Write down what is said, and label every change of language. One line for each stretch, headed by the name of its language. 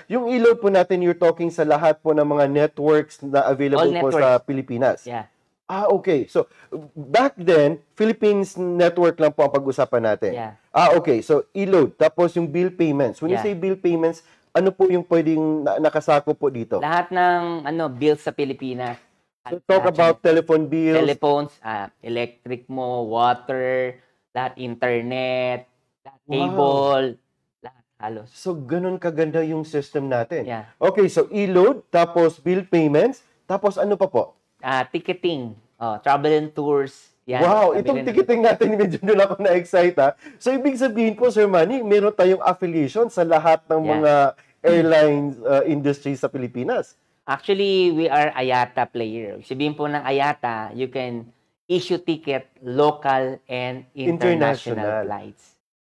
Filipino: Yung e-load po natin,
English: you're talking
Filipino: sa lahat po ng mga networks na available po sa Pilipinas.
English: Yeah.
Filipino: Okay.
English: So, back then,
Filipino: Philippines network lang po ang pag-usapan natin.
English: Yeah. Okay. So, e-load.
Filipino: Tapos yung bill payments.
English: When you say bill payments,
Filipino: ano po yung pwedeng nakasako po dito? Lahat ng bills sa Pilipinas.
English: So, talk about telephone bills.
Filipino: Telephones, electric mo, water, lahat internet, lahat cable, lahat halos. So, ganun kaganda yung system natin.
English: Yeah.
Filipino: Okay, so e-load, tapos bill payments, tapos ano pa po?
English: Ticketing, travel and tours.
Filipino: Yan, Wow, itong ticketing natin, medyo doon ako na-excite, ha? So, ibig sabihin po, Sir Manny, meron tayong affiliation sa lahat ng mga airlines industry sa Pilipinas.
English: Actually, we are IATA player.
Filipino: Sabihin po ng IATA,
English: you can issue ticket local and international flights.